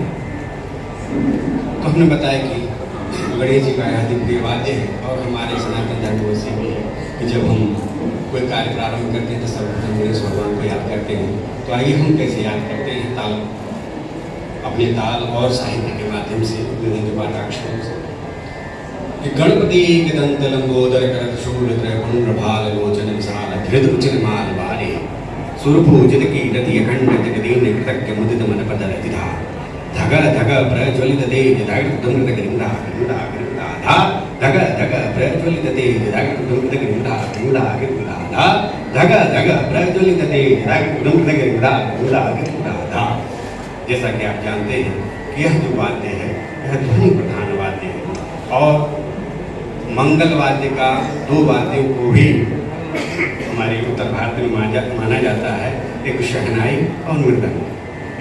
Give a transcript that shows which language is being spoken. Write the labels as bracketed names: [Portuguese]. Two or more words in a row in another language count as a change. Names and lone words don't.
[Hindi] तो हमने बताया कि गणेश जी का यह दिव्य वाद्य है और हमारे सनातन धर्म में से भी है कि जब हम कोई कार्य प्रारंभ करते हैं तो सर्वप्रथम गणेश भगवान को याद करते हैं। तो आइए हम कैसे याद करते हैं, ताल अपने ताल और साहित्य के माध्यम से, विभिन्न पाठाक्षरों से। गणपति दंत लंबोदर करत शूल त्रयपुंड भाल लोचन विशाल धृत रुचिर माल बारे सुरभूजित कीटति अखंड जगदीन कृतज्ञ मुदित मन पदर तिधा धग धग प्रज्वलित तेज धागट दुमृत गृंदा गृंदा गृंदा धा धग धग प्रज्वलित तेज धागट दुमृत गृंदा गृंदा गृंदा धा धग धग प्रज्वलित तेज धागट दुमृत गृंदा गृंदा गृंदा धा। जैसा कि आप जानते हैं कि यह जो वाद्य है यह ध्वनि प्रधान वाद्य है और मंगल वाद्य का दो वाद्यों को भी हमारे उत्तर भारत में माना जाता है, एक शहनाई और मृदंग।